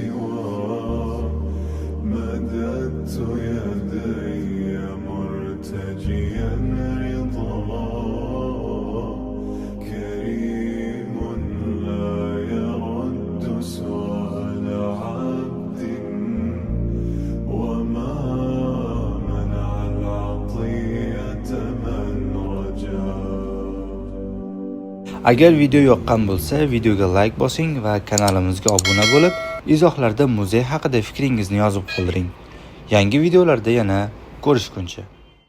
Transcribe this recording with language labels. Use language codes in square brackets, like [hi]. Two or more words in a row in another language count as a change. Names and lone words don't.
[ar] مددت يدي مرتجعا راجيا رضاه كريم لا يرد سؤال عبد وما منع العطية من رجاه. [uz] Agar video yoqqan bo'lsa, videoga like bosing va kanalimizga obuna bo'lib, izohlarda muzey haqida fikringizni yozib qoldiring. Yangi videolarda yana ko'rishguncha.